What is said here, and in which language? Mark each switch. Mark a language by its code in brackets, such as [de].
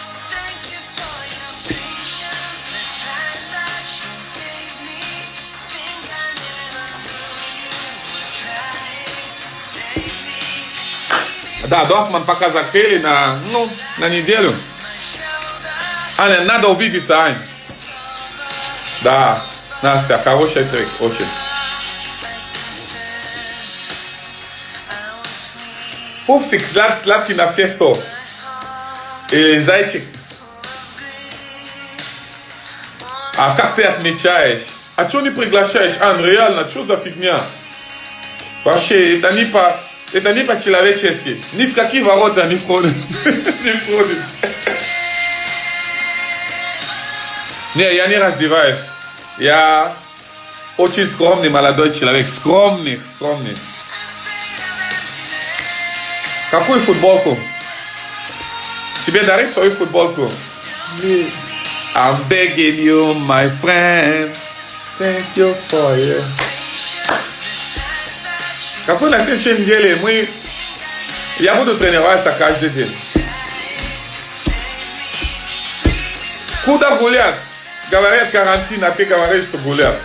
[en] Thank you for your patience, the time that you gave me. Think I never knew you would try to save me. [ru] Да, Дофман пока закрыли на неделю. Аня, надо увидеться, Ань. Да, Настя, хороший трек, очень. Пупсик сладкий на все 100. Или зайчик. А как ты отмечаешь? А что не приглашаешь? Ан, реально, что за фигня? Вообще, это не по-человечески. Ни в какие ворота не входит. Не входит. Не, я не раздеваюсь. Я очень скромный молодой человек. Скромный. Какую футболку? Тебе дарить свою футболку? [en] I'm begging you, my friend. Thank you for you. [ru] Какой на следующей неделе я буду тренироваться каждый день. Куда гулять? Говорят карантин, а ты говоришь, что гулять.